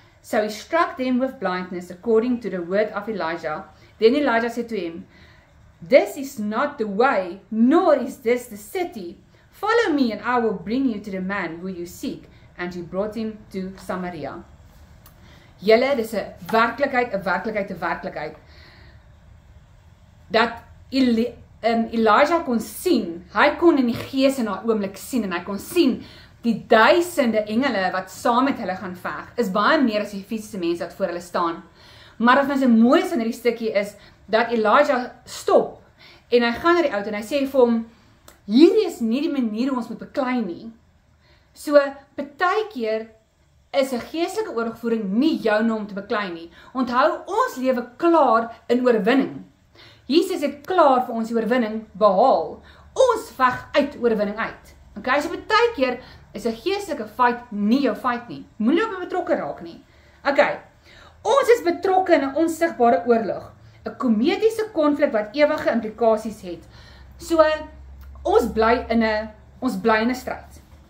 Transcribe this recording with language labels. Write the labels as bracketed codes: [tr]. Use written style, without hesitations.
[en] So he struck them with blindness according to the word of Elijah. Then Elijah said to him, This is not the way, nor is this the city. Follow me, and I will bring you to the man who you seek. And he brought him to Samaria. [af] Julle, dis 'n werklikheid. Dat Elijah kon sien, hy kon in die gees in daai oomblik sien, en hy kon sien die duisende engele wat saam met hulle gaan veg, is baie meer as die fisiese mense wat voor hulle staan. Maar wat my so mooi is in hierdie stukkie is, dat Elijah stop, en hy gaan na die ou en hy sê vir hom, hierdie is nie die manier hoe ons moet beklei nie. So, partykeer is 'n geestelike oorlogvoering nie joune om te beklei nie. Onthou, ons lewe klaar in oorwinning. Jesus het klaar vir ons die oorwinning behaal. Ons veg uit oorwinning uit. Okay, so partykeer is 'n geestelike fight nie jou fight nie. Moenie op betrokke raak nie. Okay, ons is betrokke in 'n onsigbare oorlog. 'n Komediese konflik wat ewige implikasies het. So, ons bly in 'n stryd.